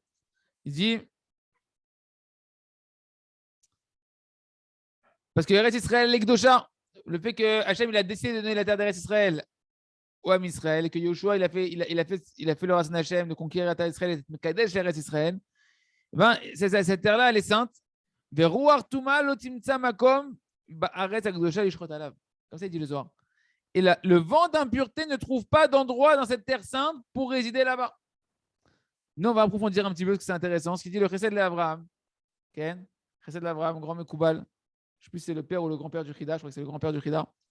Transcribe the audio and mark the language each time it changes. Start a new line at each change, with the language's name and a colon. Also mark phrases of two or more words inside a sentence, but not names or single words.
French: Il dit, parce que Eretz Israël, l'Ekdosha, le fait que Hachem il a décidé de donner la terre d'Eretz Israël au Ham Israël et que Yoshua il a fait le
Hebrew: רצון השם
French: de conquérir la terre d'Israël et de Kadesh Eretz Israël, ben, cette terre-là, elle est sainte.
Hebrew: ורוח טומאה לא תמצא מקום בארץ הקדושה לשרות עליו.
French: Comme ça, il dit le Zohar. Et le vent d'impureté ne trouve pas d'endroit dans cette terre sainte pour résider là-bas. Nous, on va approfondir un petit peu parce que c'est intéressant. Ce qu'il dit le Chesed de Abraham. Ken, Chesed de Abraham, grand Mekoubal. Je ne sais plus si c'est le père ou le grand-père du Chida. Je crois que c'est le grand-père du Chida.